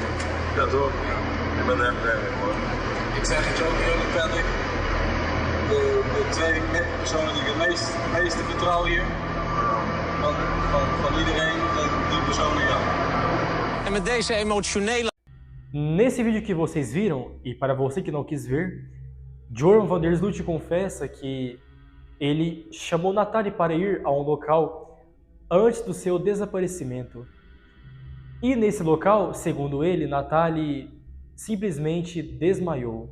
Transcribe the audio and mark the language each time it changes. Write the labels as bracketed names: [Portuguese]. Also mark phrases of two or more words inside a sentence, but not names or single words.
[Dutch] Ja toch, ik ben er blij mee man. Ik zeg het je ook eerlijk, Patrick. De twee personen die ik het meeste vertrouw hier, van iedereen, zijn die personen, ja. En met deze emotionele... [Portuguese] Nesse vídeo que vocês viram, e para você que não quis ver, Joran van der Sloot confessa que ele chamou Natalie para ir a um local antes do seu desaparecimento. E nesse local, segundo ele, Natalie simplesmente desmaiou.